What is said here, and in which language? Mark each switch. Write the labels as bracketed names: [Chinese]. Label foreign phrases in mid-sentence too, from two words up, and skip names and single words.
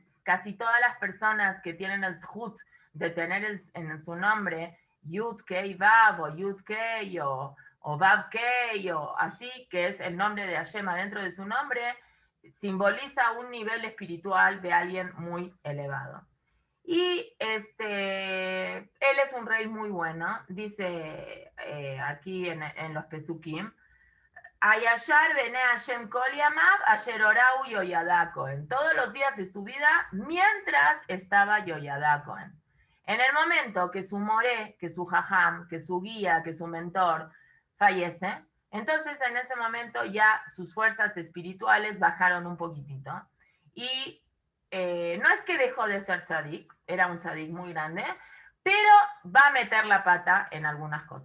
[Spanish] Casi todas las personas que tienen el zhut de tener en su nombre [Hebrew] יוד קי וו [Spanish] o [Hebrew] יוד קי [Spanish] o [Hebrew] וו קי [Spanish] o así, que es el nombre de Hashem adentro de su nombre, simboliza un nivel espiritual de alguien muy elevado. Y él es un rey muy bueno, dice aquí en los Pesukim, [Hebrew] הישר בעיני השם כל ימיו אשר הורהו יהוידע כהן. [Spanish] Todos los días de su vida, mientras estaba Yoyada Cohen. En el momento que su moré, que su jajam, que su guía, que su mentor fallece, entonces en ese momento ya sus fuerzas espirituales bajaron un poquitito. Y no es que dejó de ser tzadik, era un tzadik muy grande, pero va a meter la pata en algunas cosas.